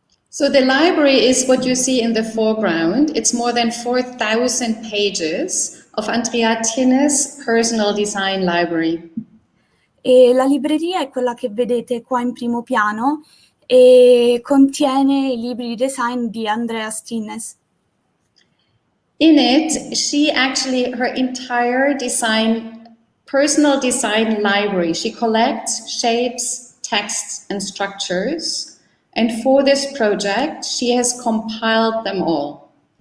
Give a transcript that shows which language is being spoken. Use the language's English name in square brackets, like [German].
[English] So the library is what you see in the foreground. It's more than 4,000 pages of Anja Lutz's personal design library. [Italian] E la libreria è quella che vedete qua in primo piano e contiene i libri di design di Anja Lutz. [English] In it, she actually, her entire personal design library, she collects shapes, texts, and structures. And for this project, she has compiled them all.